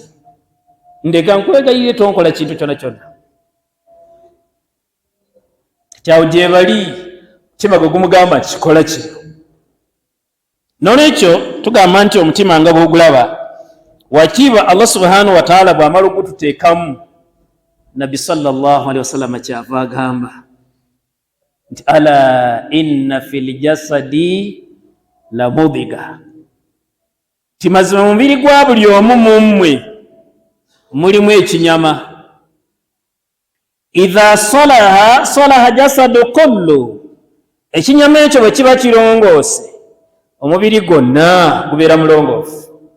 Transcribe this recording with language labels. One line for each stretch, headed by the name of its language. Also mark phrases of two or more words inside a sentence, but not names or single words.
Ganda: Ndeka nkwegayire tonkola kintu kyonna kyonna. Kyawo gye bali kimago gumugamba nti kikola kino. N'olwekyo tugamba nti omutima nga bw'ogulaba wakiba Allah
Arabic: سبحانه وتعالى
Ganda: bw'amala okututeekamu, Nabbi
Arabic: صلى الله عليه وسلم
Ganda: kyava agamba nti
Arabic: ألا إن في الجسد لمضغة,
Ganda: ti mazima mu mubiri gwa buli omu mu mmwe mulimu ekinyama.
Arabic: إذا صلح الجسد كله,
Ganda: ekinyama ekyo bwe kiba kirongoose omubiri gwonna gubeera mulongoofu.